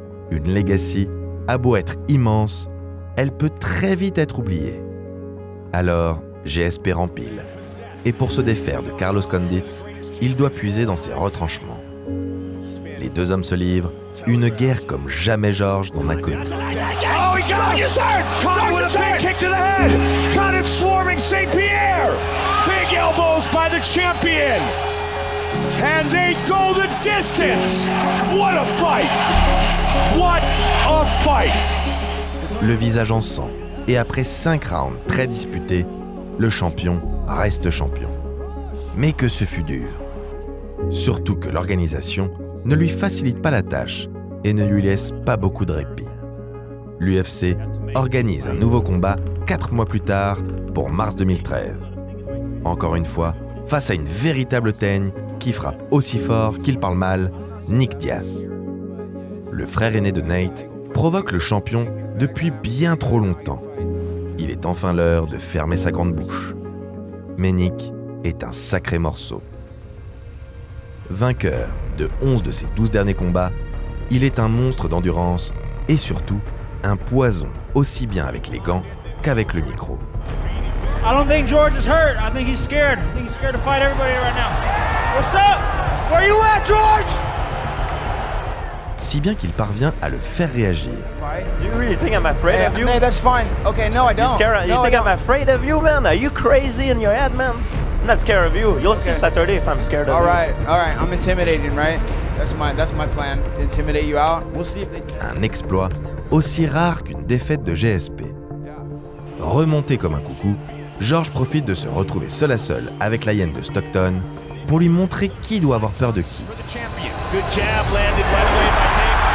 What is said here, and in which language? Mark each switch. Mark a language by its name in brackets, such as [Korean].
[French] Une legacy a beau être immense, elle peut très vite être oubliée. Alors, GSP rempile. Et pour se défaire de Carlos Condit, il doit puiser dans ses retranchements. Les deux hommes se livrent, une guerre comme jamais George n'en a connu. [English] Oh, he got hurt! Caught with a big kick to the head! Got him swarming St. Pierre! Big elbows by the champion! And they go the distance! What a fight! What a fight! [French] Le visage en sang, et après 5 rounds très disputés, le champion reste champion. Mais que ce fut dur. Surtout que l'organisation ne lui facilite pas la tâche et ne lui laisse pas beaucoup de répit. L'UFC organise un nouveau combat 4 mois plus tard pour mars 2013. Encore une fois, face à une véritable teigne qui frappe aussi fort qu'il parle mal, Nick Diaz. Le frère aîné de Nate provoque le champion depuis bien trop longtemps. Il est enfin l'heure de fermer sa grande bouche. Mais Nick est un sacré morceau. Vainqueur de 11 de ses 12 derniers combats, il est un monstre d'endurance et surtout un poison aussi bien avec les gants qu'avec le micro. [English] I don't think George is hurt. I think he's scared. I think he's scared to fight everybody right now. What's up? Where you at, George? [French] Si bien qu'il parvient à le faire réagir. [English] Do you really think I'm afraid of you? Hey, that's fine. Okay, no, I don't. You think I'm afraid of you, man? Are you crazy in your head, man? I'm not scared of you. You'll see Saturday if I'm scared of you. All right. I'm intimidating, right? That's my plan. To intimidate you out. We'll see if they. [French] Un exploit aussi rare qu'une défaite de GSP. Remonté comme un coucou, George profite de se retrouver seul à seul avec la hyène de Stockton pour lui montrer qui doit avoir peur de qui. [English] Good jab landed right away by Nick.